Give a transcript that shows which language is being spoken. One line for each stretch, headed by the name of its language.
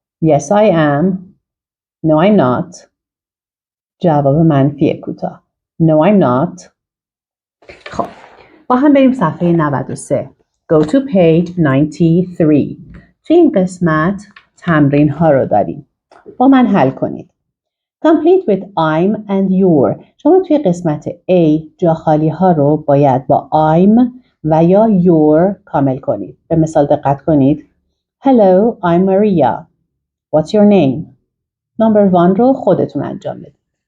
English: Yes I am. No I'm not.
Persian: جواب منفی کوتاه.
English: No I'm not.
Persian: خب با هم بریم صفحه 93.
English: Go to page 93.
Persian: توی این قسمت تمرین ها رو داریم. با من حل کنید.
English: Complete with I'm and your.
Persian: شما توی قسمت A جا خالی ها رو باید با I'm و یا your کامل کنید. به مثال دقت کنید.
English: Hello, I'm Maria. What's your name?
Persian: Number 1 رو خودتون انجام بدید.